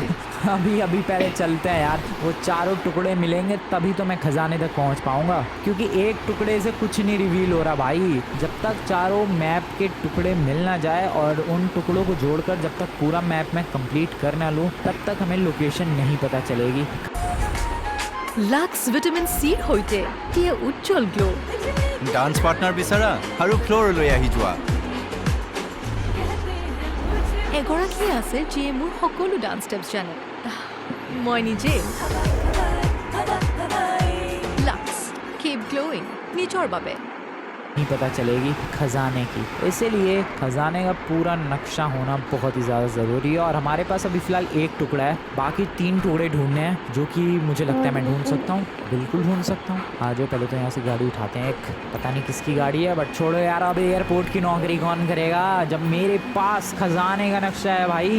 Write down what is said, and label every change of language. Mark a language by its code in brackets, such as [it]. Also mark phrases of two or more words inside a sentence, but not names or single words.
[hi] अभी पहले चलते हैं यार, वो चारों टुकड़े मिलेंगे तभी तो मैं खजाने तक पहुंच पाऊंगा, क्योंकि एक टुकड़े से कुछ नहीं रिवील हो रहा भाई। जब तक चारों मैप के टुकड़े मिल ना जाए और उन टुकड़ों को जोड़कर जब तक पूरा मैप मैं कंप्लीट कर ना लूं, तब तक हमें लोकेशन नहीं पता चलेगी। [as] লাক্স ভিটামিন চিৰ সৈতে দিয়ে উজ্জ্বল গ্লো। [en] dance partner [as] বিচাৰা আৰু ফ্ল'ৰলৈ আহি যোৱা। এগৰাকী আছে যিয়ে মোৰ সকলো [en] dance steps [as] জানে, মই নিজে। লাক্স [en] keep glowing [as] নিজৰ বাবে। [hi] नहीं पता चलेगी खजाने की, इसीलिए खजाने का पूरा नक्शा होना बहुत ही ज़्यादा ज़रूरी है। और हमारे पास अभी फ़िलहाल एक टुकड़ा है, बाकी 3 टुकड़े ढूंढने हैं, जो कि मुझे लगता है मैं ढूंढ सकता हूँ, बिल्कुल ढूंढ सकता हूँ। आ जाओ, पहले तो यहाँ से गाड़ी उठाते हैं। एक पता नहीं किसकी गाड़ी है, बट छोड़ो यार, अब एयरपोर्ट की नौकरी कौन करेगा जब मेरे पास खजाने का नक्शा है भाई।